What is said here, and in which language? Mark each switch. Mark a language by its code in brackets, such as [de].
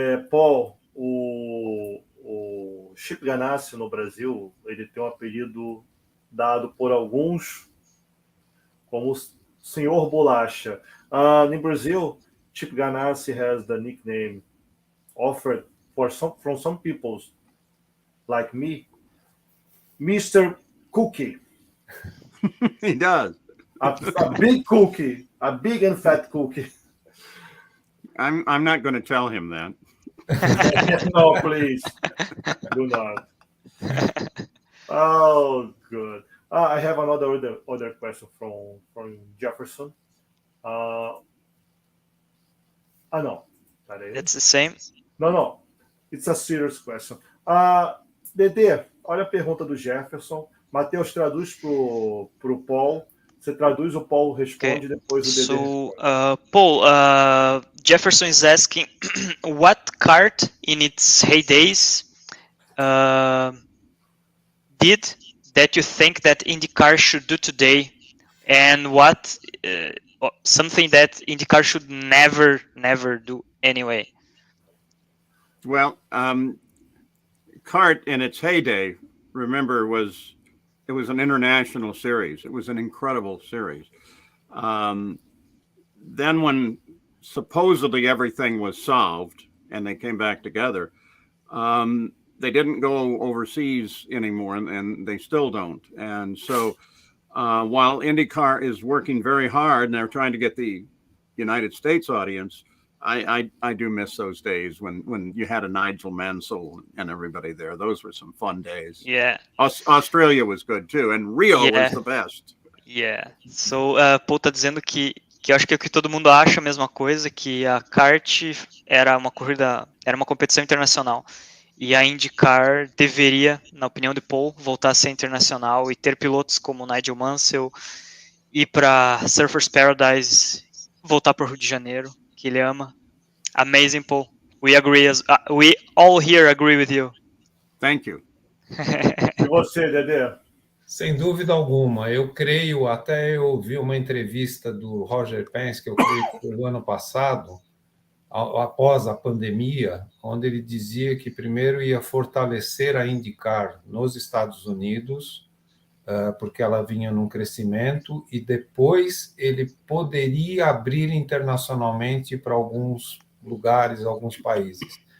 [pt] Paul, o Chip Ganassi no Brasil, ele tem um apelido dado por alguns como Senhor Bolacha. [en] In Brazil, Chip Ganassi has the nickname offered from some people like me, Mr. Cookie. He does. A big cookie, a big and fat cookie. I'm not going to tell him that. No, please, do not. Oh, good. I have other question from Jefferson. No. It's the same? No. It's a serious question. Dedê, [pt] olha a pergunta do Jefferson. Matheus traduz pro Paul. Você traduz, o Paul responde, depois o Dedê. [en] So, Paul, Jefferson is asking, what kart in its heydays did that you think that IndyCar should do today, and what something that IndyCar should never do anyway? Well, kart in its heyday, remember, it was an international series. It was an incredible series. Then when supposedly everything was solved and they came back together, they didn't go overseas anymore, and they still don't. And so while IndyCar is working very hard and they're trying to get the United States audience, I do miss those days when you had a Nigel Mansell and everybody there. Those were some fun days. Yeah. Australia was good too, and Rio was the best. Yeah. [pt] So, Paul tá dizendo que eu acho que é o que todo mundo acha a mesma coisa, que a kart era uma competição internacional. E a IndyCar deveria, na opinião de Paul, voltar a ser internacional e ter pilotos como Nigel Mansell, ir para Surfers Paradise, voltar para o Rio de Janeiro, que ele ama. [en] Amazing, Paul. We all here agree with you. Thank you. [pt] E você, Dedê? Sem dúvida alguma. Eu creio, até eu ouvi uma entrevista do Roger Penske, que eu creio que foi no ano passado, após a pandemia, onde ele dizia que primeiro ia fortalecer a IndyCar nos Estados Unidos, porque ela vinha num crescimento, e depois ele poderia abrir internacionalmente para alguns lugares, alguns países.